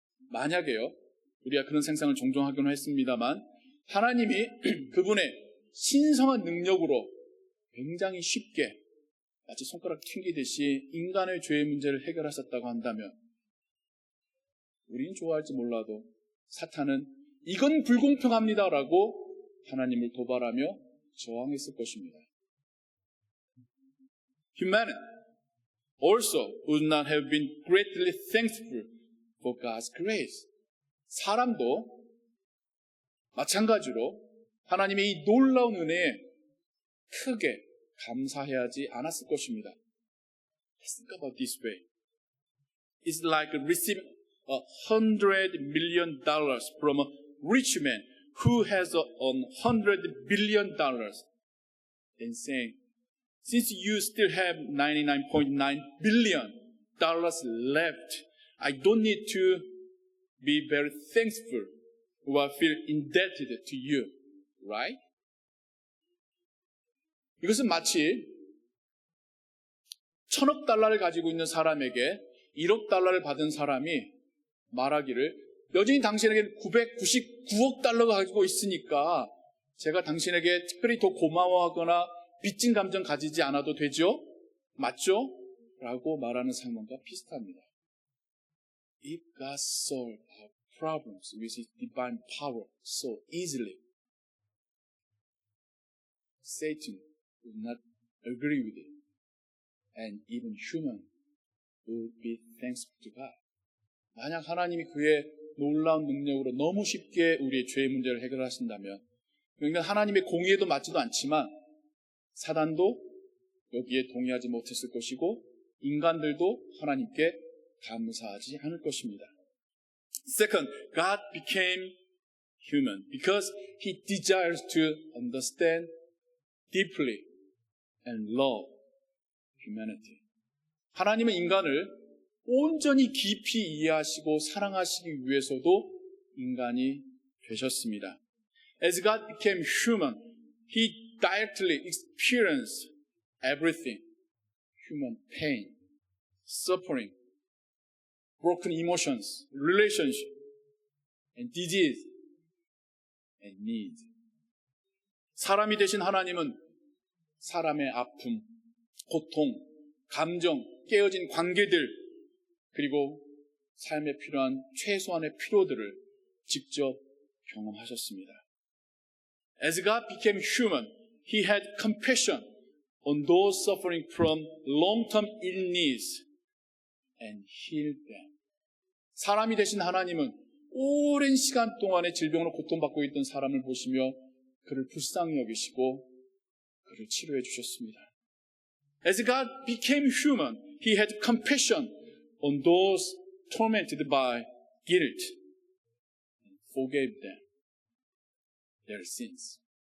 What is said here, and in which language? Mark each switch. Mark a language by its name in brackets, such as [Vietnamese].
[Korean] 만약에요, 우리가 그런 생각을 종종 하긴 했습니다만 하나님이 그분의 신성한 능력으로 굉장히 쉽게 마치 손가락 튕기듯이 인간의 죄의 문제를 해결하셨다고 한다면 우리는 좋아할지 몰라도 사탄은 이건 불공평합니다라고 하나님을 도발하며 저항했을 것입니다. [English] Humanity also would not have been greatly thankful for God's grace. [Korean] 사람도 마찬가지로 하나님의 이 놀라운 은혜에 크게 감사해하지 않았을 것입니다. [English] Let's think about this way. It's like receiving $100 million from a rich man who has $100 billion and saying, since you still have $99.9 billion left, I don't need to be very thankful or feel indebted to you, right? [Korean] 이것은 마치 $1,000억 가지고 있는 사람에게 $1억 받은 사람이 말하기를 여전히 당신에게 $999억 가지고 있으니까 제가 당신에게 특별히 더 고마워하거나 빚진 감정 가지지 않아도 되죠? 맞죠? 라고 말하는 상황과 비슷합니다. [English] If God solved our problems with His divine power so easily, Satan would not agree with it, and even human would be thankful to God. [Korean] 만약 하나님이 그의 놀라운 능력으로 너무 쉽게 우리의 죄의 문제를 해결하신다면 그러니까 하나님의 공의에도 맞지도 않지만 사단도 여기에 동의하지 못했을 것이고 인간들도 하나님께 감사하지 않을 것입니다. [English] Second, God became human because He desires to understand deeply and love humanity. [Korean] 하나님은 인간을 온전히 깊이 이해하시고 사랑하시기 위해서도 인간이 되셨습니다. [English] As God became human, He directly experienced everything. Human pain, suffering, broken emotions, relationship, and disease, and need. [Korean] 사람이 되신 하나님은 사람의 아픔, 고통, 감정, 깨어진 관계들, 그리고 삶에 필요한 최소한의 필요들을 직접 경험하셨습니다. [English] As God became human, He had compassion on those suffering from long-term illness and healed them. [Korean] 사람이 되신 하나님은 오랜 시간 동안의 질병으로 고통받고 있던 사람을 보시며 그를 불쌍히 여기시고 그를 치료해 주셨습니다. [English] As God became human, He had compassion on those tormented by guilt and forgave them their sins.